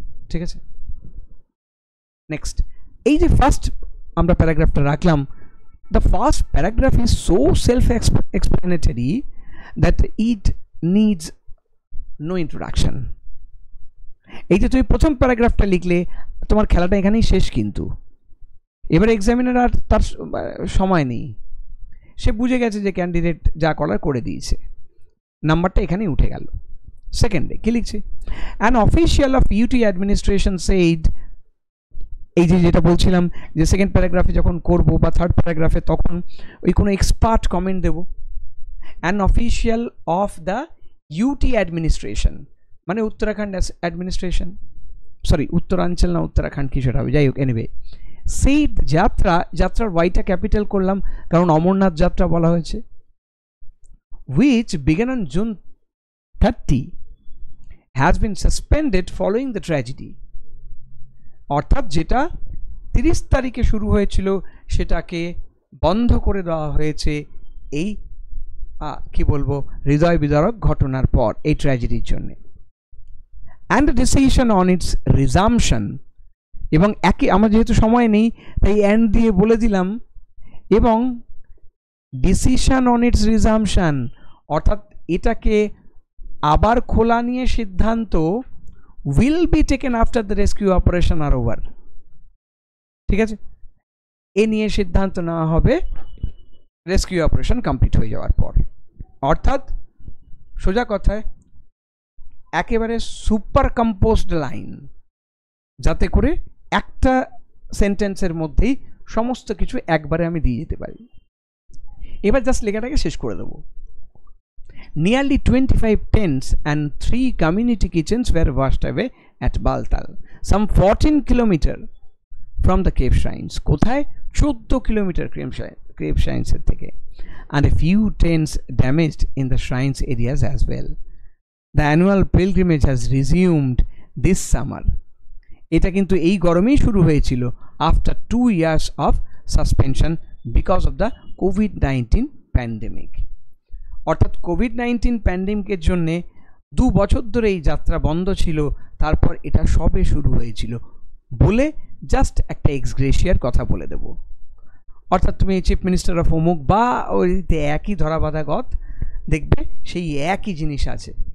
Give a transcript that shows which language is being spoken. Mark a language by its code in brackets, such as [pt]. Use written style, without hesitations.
[bn] ঠিক আছে, নেক্সট, এই যে ফার্স্ট আমরা প্যারাগ্রাফটা রাখলাম, [en] the first paragraph is so self-explanatory that it needs no introduction. [bn] এই যে তুমি প্রথম প্যারাগ্রাফটা লিখলে তোমার খেলাটা এখানেই শেষ, কিন্তু এবার এক্সামিনার আর তার সময় নেই, সে বুঝে গেছে যে ক্যান্ডিডেট যা করার করে দিয়েছে, নাম্বারটা এখানেই উঠে গেল। সেকেন্ডে কি লিখছি, [en] an official of UT administration said, [bn] এই যে যেটা বলছিলাম যে সেকেন্ড প্যারাগ্রাফে যখন করব বা থার্ড প্যারাগ্রাফে তখন ওই কোনো expert comment Dev. [en] an official of the UT administration [bn] মানে উত্তরাখণ্ড অ্যাডমিনিস্ট্রেশন, সরি উত্তরাঞ্চল না উত্তরাখণ্ড কি সেটা হবে, যাই হোক, এনিওয়ে সেই যাত্রার ওয়াইটা ক্যাপিটাল করলাম কারণ অমরনাথ যাত্রা বলা হয়েছে। [en] which began on June 30 has been suspended following the tragedy. [bn] অর্থাৎ যেটা 30 তারিখে শুরু হয়েছিল সেটাকে বন্ধ করে দেওয়া হয়েছে এই কি বলবো হৃদয় বিদারক ঘটনার পর, এই ট্র্যাজেডির জন্য। [en] and decision on its resumption, [bn] এবং একই আমার যেহেতু সময় নেই তাই অ্যান্ড দিয়ে বলে দিলাম, এবং [en] decision on its resumption [bn] অর্থাৎ এটাকে আবার খোলা নিয়ে সিদ্ধান্ত [en] will be taken after the rescue operation are over. [bn] ঠিক আছে, এ নিয়ে সিদ্ধান্ত নেওয়া হবে রেস্কিউ অপারেশন কমপ্লিট হয়ে যাওয়ার পর। অর্থাৎ সোজা কথায় একেবারে সুপার কম্পোজড লাইন, যাতে করে একটা সেন্টেন্সের মধ্যেই সমস্ত কিছু একবারে আমি দিয়ে যেতে পারি। এবার জাস্ট লেখাটাকে শেষ করে দেবো। [en] Nearly 25 tents and 3 community kitchens were washed away at Baltal, some 14 kilometers from the cave shrines. [bn] কোথায়? [en] 14 kilometre cave shrines [bn] এর থেকে, [en] and a few tents damaged in the shrines areas as well. The annual pilgrimage has resumed this summer. [bn] এটা কিন্তু এই গরমেই শুরু হয়েছিল [en] after 2 years of suspension because of the COVID-19 pandemic. [bn] অর্থাৎ COVID-19 প্যান্ডেমিকের জন্যে 2 বছর ধরে এই যাত্রা বন্ধ ছিল, তারপর এটা সবে শুরু হয়েছিল বলে জাস্ট একটা এক্সগ্রেশিয়ার কথা বলে দেব। অর্থাৎ তুমি চিফ মিনিস্টার অফ অমুক বা ওইতে একই ধরাবাঁধা গত দেখবে সেই একই জিনিস আছে।